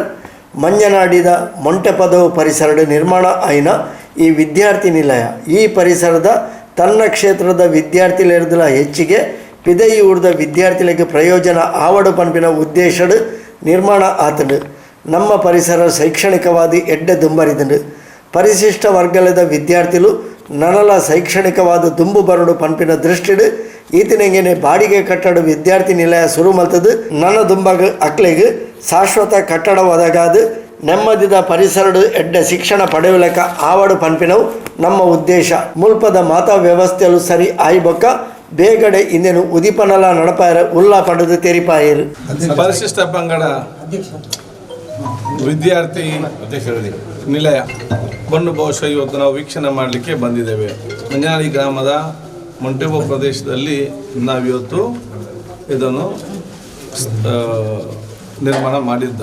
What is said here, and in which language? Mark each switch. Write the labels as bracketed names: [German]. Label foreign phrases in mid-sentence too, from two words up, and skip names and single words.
[Tulu] ಮಂಜನಾಡಿದ ಮೊಂಟೆ ಪದವು ಪರಿಸರ ನಿರ್ಮಾಣ ಆಯಿನ ಈ ವಿದ್ಯಾರ್ಥಿ ನಿಲಯ ಈ ಪರಿಸರದ ತನ್ನ ಕ್ಷೇತ್ರದ ವಿದ್ಯಾರ್ಥಿಗಳ ಹೆಚ್ಚಿಗೆ ಪಿದಯಿ ಉಳಿದ ವಿದ್ಯಾರ್ಥಿಗಳಿಗೆ ಪ್ರಯೋಜನ ಆವಡು ಪಂಪಿನ ಉದ್ದೇಶದ ನಿರ್ಮಾಣ ಆತಂಡು. ನಮ್ಮ ಪರಿಸರ ಶೈಕ್ಷಣಿಕವಾದಿ ಎಡ್ಡೆ ದುಂಬರಿದಂಡು ಪರಿಶಿಷ್ಟ ವರ್ಗದ ವಿದ್ಯಾರ್ಥಿಗಳು ನನಲ ಶೈಕ್ಷಣಿಕವಾದ ದುಂಬು ಬರಡು ಪಂಪಿನ ದೃಷ್ಟಿಡು ಈತನಿಗೆ ಬಾಡಿಗೆ ಕಟ್ಟಡ ವಿದ್ಯಾರ್ಥಿ ನಿಲಯ ಶುರು ಮಲ್ತದು ನನ್ನ ದುಂಬಗ ಅಕ್ಲೆಗೆ ಶಾಶ್ವತ ಕಟ್ಟಡ ಒದಗಾದು ನೆಮ್ಮದಿದ ಪರಿಸರಡು ಎಡ್ಡೆ ಶಿಕ್ಷಣ ಪಡೆಯಲಕ ಆವಡು ಪಂಪಿನವು ನಮ್ಮ ಉದ್ದೇಶ. ಮುಲ್ಪದ ಮಾತಾ ವ್ಯವಸ್ಥೆಯಲು ಸರಿ ಆಯ್ಬೊಕ್ಕ ಬೇಗಡೆ ಇಂದೇನು ಉದಿಪನಲ ನಡಪಾಯರ ಉಲ್ಲಾ ಪಡೆದು ತೆರಿಪಾಯರು. [Kannada] ಪರಿಶಿಷ್ಟ ಪಂಗಡ ವಿದ್ಯಾರ್ಥಿ ನಿಲಯ ಬಂದು ಬಹುಶಃ ಇವತ್ತು ನಾವು ವೀಕ್ಷಣೆ ಮಾಡಲಿಕ್ಕೆ ಬಂದಿದ್ದೇವೆ. ಮಂಜನಾಡಿ ಗ್ರಾಮದ ಮೊಂಟೆಬೋ ಪ್ರದೇಶದಲ್ಲಿ ನಾವಿವತ್ತು ಇದನ್ನು ನಿರ್ಮಾಣ ಮಾಡಿದ್ದ.